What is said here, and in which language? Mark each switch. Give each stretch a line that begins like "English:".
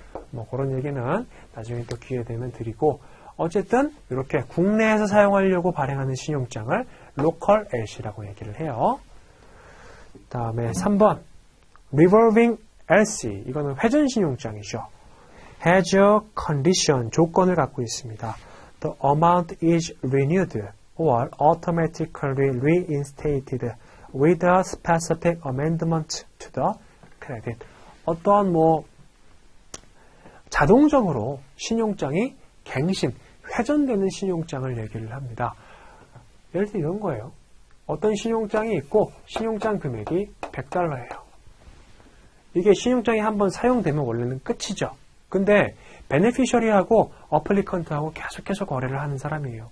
Korean: 뭐 그런 얘기는 나중에 또 기회 되면 드리고 어쨌든 이렇게 국내에서 사용하려고 발행하는 신용장을 로컬 LC라고 얘기를 해요. 다음에 3번 Revolving LC 이거는 회전 신용장이죠.
English: Has a condition
Korean: 조건을 갖고 있습니다.
English: The amount is renewed or automatically reinstated with a specific amendment to the credit.
Korean: 어떠한 자동적으로 신용장이 갱신, 회전되는 신용장을 얘기를 합니다. 예를 들어 이런 거예요. 어떤 신용장이 있고 신용장 금액이 $100예요. 이게 신용장이 한번 사용되면 원래는 끝이죠. 근데 베네피셔리하고 어플리컨트하고 계속해서 거래를 하는 사람이에요.